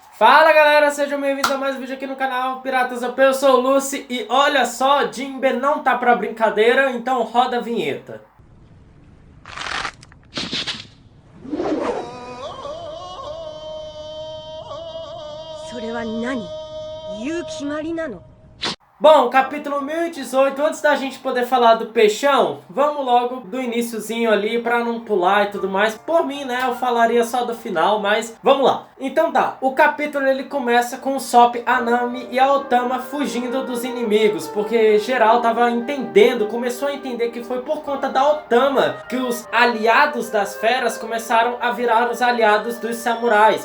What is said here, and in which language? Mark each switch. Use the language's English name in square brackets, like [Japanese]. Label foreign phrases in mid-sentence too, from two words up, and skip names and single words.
[Portuguese] Fala galera, sejam bem-vindos a mais um vídeo aqui no canal Piratas OP. Eu sou o Lucy e olha só, Jinbe não tá pra brincadeira, então roda a vinheta. [Japanese] それは何？言う決まりなの？ [Portuguese] Bom, capítulo 1018, antes da gente poder falar do peixão, vamos logo do iniciozinho ali pra não pular e tudo mais. Por mim, né, eu falaria só do final, mas vamos lá. Então tá, o capítulo ele começa com o Sop, a Nami e a Otama fugindo dos inimigos, porque geral tava entendendo, começou a entender que foi por conta da Otama que os aliados das feras começaram a virar os aliados dos samurais.